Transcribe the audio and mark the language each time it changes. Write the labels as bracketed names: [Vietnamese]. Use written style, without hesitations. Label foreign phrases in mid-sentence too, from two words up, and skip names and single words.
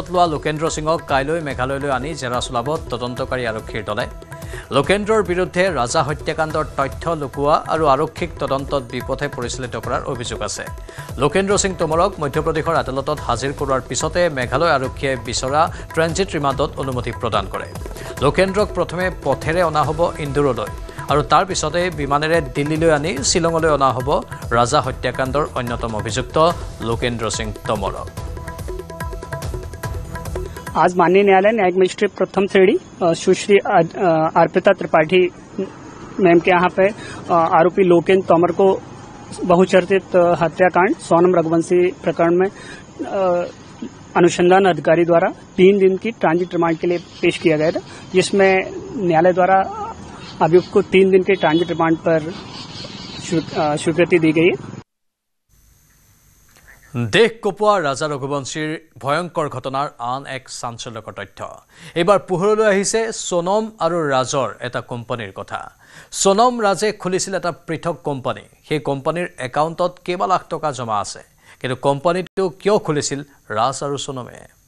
[Assamese] লোৱা লোকেন্দ্ৰ সিঙক কাইলৈ মেঘালয়লৈ আনি জেৰা চলাব তদন্তকাৰী আৰক্ষীৰ দলে লোকেন্দ্ৰৰ বিৰুদ্ধে ৰাজা হত্যাকাণ্ডৰ তথ্য লুকুওৱা আৰু আৰক্ষীক তদন্তত বিপথে পৰিচালিত কৰাৰ অভিযোগ আছে লোকেন্দ্ৰ সিং তোমৰক মধ্যপ্ৰদেশৰ আদালতত হাজিৰ কৰোৱাৰ পিছতে মেঘালয় আৰক্ষীয়ে বিচৰা ট্ৰেঞ্জিট ৰিমাণ্ডত অনুমতি প্ৰদান কৰে লোকেন্দ্ৰক প্ৰথমে পথেৰে অনা হ'ব ইন্দোৰলৈ আৰু তাৰ পিছতে বিমানেৰে দিল্লীলৈ আনি শিলঙলৈ অনা হ'ব ৰাজা হত্যাকাণ্ডৰ অন্যতম অভিযুক্ত লোকেন্দ্ৰ সিং তোমৰক [Hindi] आज माननीय न्यायालय न्यायिक मजिस्ट्रेट प्रथम श्रेणी सुश्री अर्पिता त्रिपाठी मैम के यहाँ पे आरोपी लोकेंद्र तोमर को बहुचर्चित हत्याकांड सोनम रघुवंशी प्रकरण में अनुसंधान अधिकारी द्वारा 3 दिन की ट्रांजिट रिमांड के लिए पेश किया गया था जिसमें न्यायालय द्वारा अभियुक्त को 3 दिन के ट्रांजिट रिमांड पर स्वीकृति दी गई है [Assamese] দেশ কপোৱা ৰাজা ৰঘুবংশীৰ ভয়ংকৰ ঘটনাৰ আন এক চাঞ্চল্যকৰ তথ্য এবাৰ পোহৰলৈ আহিছে সোনম আৰু ৰাজৰ এটা কোম্পানীৰ কথা সোনম ৰাজে খুলিছিল এটা পৃথক কোম্পানী সেই কোম্পানীৰ একাউণ্টত কেইবা লাখ টকা জমা আছে কিন্তু কোম্পানীটো কিয় খুলিছিল ৰাজ আৰু সোনমে